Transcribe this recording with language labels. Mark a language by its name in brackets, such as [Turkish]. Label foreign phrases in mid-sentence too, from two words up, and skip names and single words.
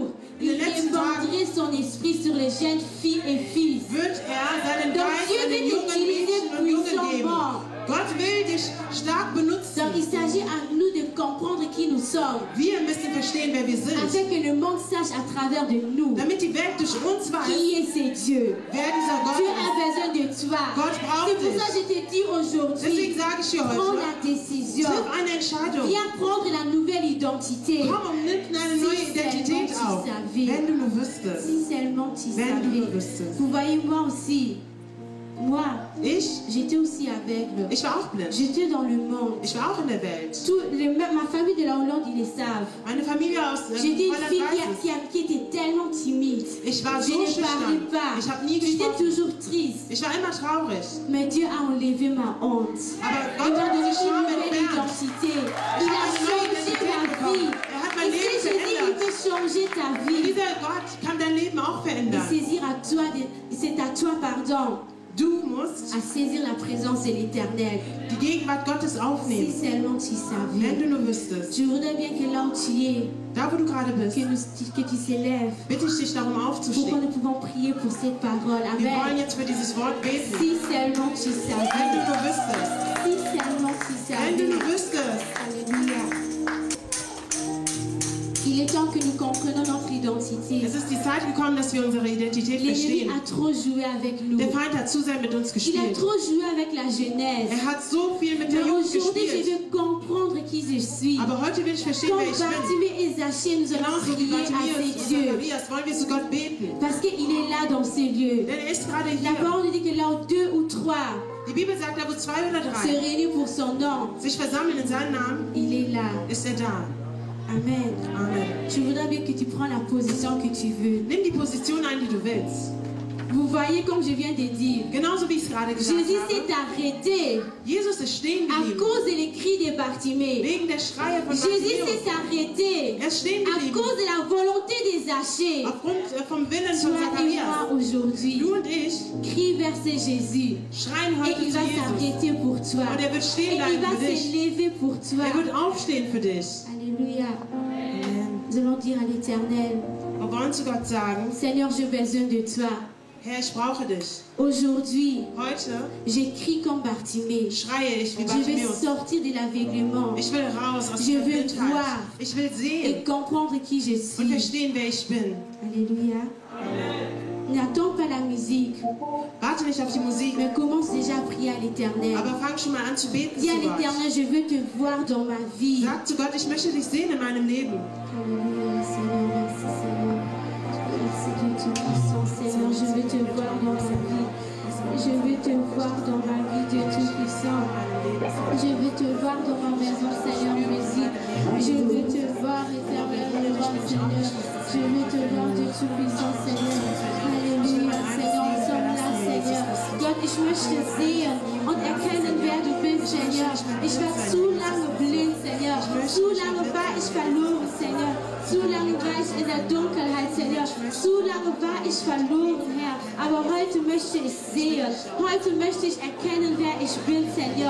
[German] in [French] il [German] den letzten [French] répandrait son esprit sur les jeunes filles et fils. [German] wird er seinen [French] Donc [German] Geist [French] Dieu [German] an den [French] veut [German] jungen [French] t'utiliser [German] Mädchen und Jungen geben. [French] puissamment. [German] Gott will dich stark [French] Donc [German] benutzen. [French] il s'agit à nous de comprendre qui nous sommes, [German] Wir müssen verstehen, wer wir sind, [French] afin que le monde sache à travers de nous [German] damit die Welt durch uns weiß, [French] qui est ce Dieu. [German] wer dieser Gott [French] Dieu a [German] ist. [French] besoin de toi. [German] Gott braucht [French] C'est pour ça que [German] dich. [French] je te dis aujourd'hui, [German] Deswegen sage ich dir [French] prends [German] heute, [French] la décision. [German] triff eine Entscheidung. [French] Viens prendre la nouvelle identité. [German] Komm und nimm eine neue Identität auf. Wenn du nur wüsstest. [French] Si seulement tu [German] Wenn du nur [French] savais. [German] wüsstest. [French] Vous voyez, moi aussi, moi, [German] Ich [French] j'étais aussi aveugle. [German] war auch blind. [French] J'étais dans le monde. [German] Ich war auch in der Welt. [French] Ma famille de la Hollande, ils le savent. [German] Meine Familie aus [French] J'étais une [German] Holland [French] fille [German] weiß es. [French] qui était tellement timide. [German] Ich war [French] Je [German] so [French] ne parlais [German] schüchtern. [French] pas. [German] Ich habe nie [French] J'étais [German] gesprochen. [French] toujours triste. [German] Ich war immer traurig. [French] Mais Dieu a enlevé ma honte. [German] Aber [French] Il [German] Gott [French] m'a [German] hat [French] donné [German] diese [French] une [German] Scham [French] nouvelle [German] entfernt. [French] identité. [German] Ich [French] Il a [German] habe eine neue [French] changé [German] Identität [French] ma [German] bekommen. [French] vie. [German] Er hat mein [French] Et [German] Leben [French] ce Jésus, il [German] verändert. [French] peut changer ta vie. [German] Dieser Gott kann dein Leben auch [French] Et [German] verändern. [French] saisir à toi, c'est à toi, pardon, [German] Du musst [French] à saisir la présence de l'Éternel. [German] die Gegenwart Gottes [French] Si [German] aufnehmen. [French] seulement tu [German] Wenn [French] savais. [German] du nur wüsstest, [French] Je voudrais bien que là où tu es, [German] da wo du gerade bist, [French] que tu s'élèves [German] bitte ich dich darum [French] pour que [German] aufzustehen. [French] nous pouvons prier pour cette parole. [German] Wir wollen Amen. jetzt für dieses Wort beten. [French] Si seulement tu [German] Wenn du [French] savais. [German] nur wüsstest, [French] Si seulement tu [German] wenn du [French] savais. [German] nur wüsstest, [French] Alléluia. Il est temps que nous comprenions notre identité. [German] es ist die Zeit gekommen, dass wir unsere Identität [French] L'ennemi [German] verstehen. [French] a trop joué avec nous. [German] Der Feind hat zu sehr mit uns [French] Il a [German] gespielt. [French] trop joué avec la jeunesse. [German] Er hat so viel mit [French] Mais [German] der Jugend [French] aujourd'hui, je [German] gespielt. [French] veux comprendre qui je suis. [German] Aber heute will ich verstehen, [French] Comme [German] wer ich bin. [French] Bartimée et Zachée, nous allons [German] Genauso wie [French] prier à [German] Bartimäus [French] ces [German] und [French] dieux. [German] Zacharias wollen wir zu Gott beten. [French] Parce qu'il est là dans ces lieux. [German] Denn er ist gerade [French] La [German] hier. [French] parole nous dit que là où deux ou trois [German] Die Bibel sagt, da wo 2 oder [French] se [German] 3 [French] réunissent pour son nom, [German] sich versammeln in seinem Namen, [French] il est là. [German] ist er da. [French] Amen. [German] Amen. [French] Je voudrais bien que tu prends la position que tu veux. [German] Nimm die Position ein, die du willst. [French] Vous voyez, comme je viens de dire, [German] Genauso wie ich es gerade gesagt [French] Jésus [German] habe. [French] s'est arrêté [German] Jesus ist stehen [French] à [German] geblieben. [French] cause des cris de Bartimée. [German] Wegen der Schreie von [French] Jésus [German] Bartimäus. [French] s'est arrêté [German] Er ist stehen [French] à [German] geblieben. [French] cause de la volonté des Zachée. [German] Aufgrund vom Willen von [French] Toi et [German] Zacharias. [French] moi aujourd'hui, [German] Du und ich [French] crie vers ce Jésus. [German] schreien [French] Et [German] heute [French] il [German] zu [French] va [German] Jesus. [French] s'arrêter pour toi. [German] Und er wird [French] Et [German] stehen [French] il [German] bleiben [French] va [German] für dich. [French] se lever pour toi. [German] Er wird aufstehen für dich. [French] Alléluia. [German] Amen. [French] Nous allons dire à l'Éternel, [German] Wir wollen zu Gott sagen, [French] Seigneur, j'ai besoin de toi. [German] Herr, ich brauche dich. [French] Aujourd'hui, [German] Heute [French] j'écris comme Bartimée. [German] schreie ich wie [French] Je vais [German] Bartimäus. [French] sortir de l'aveuglement [German] Ich will raus aus [French] Je [German] der will Blindheit. [French] voir. [German] Ich will [French] et [German] sehen [French] comprendre qui je [German] und [French] suis. [German] verstehen, wer ich bin. [French] Alléluia. N'attends pas la musique, [German] Warte nicht auf die Musik, [French] mais commence déjà à prier à l'Éternel. [German] aber fang schon mal an zu beten [French] Dis à [German] zu Gott. [French] l'Éternel, je veux te voir dans ma vie. [German] Sag zu Gott, ich möchte dich sehen in meinem Leben. [French] Alléluia, Seigneur, merci Seigneur. Merci Dieu Tout-Puissant, Seigneur, je veux te voir dans ma vie. Je veux te voir dans ma vie, Dieu Tout-Puissant. Je veux te voir dans ma maison, Seigneur, musique. Je veux te voir, éternel, devant Seigneur. Je veux te voir, Dieu Tout-Puissant, Seigneur. Alléluia, Seigneur, nous sommes là, Seigneur. [German] Gott, ich möchte sehen und erkennen, wer du bist, Seigneur. Ich war zu lange blind, Seigneur. Zu lange war ich verloren, Seigneur. Zu lange war ich in der Dunkelheit, Senor. Zu lange war ich verloren, Herr. Aber heute möchte ich sehen. Heute möchte ich erkennen, wer ich bin, Seigneur.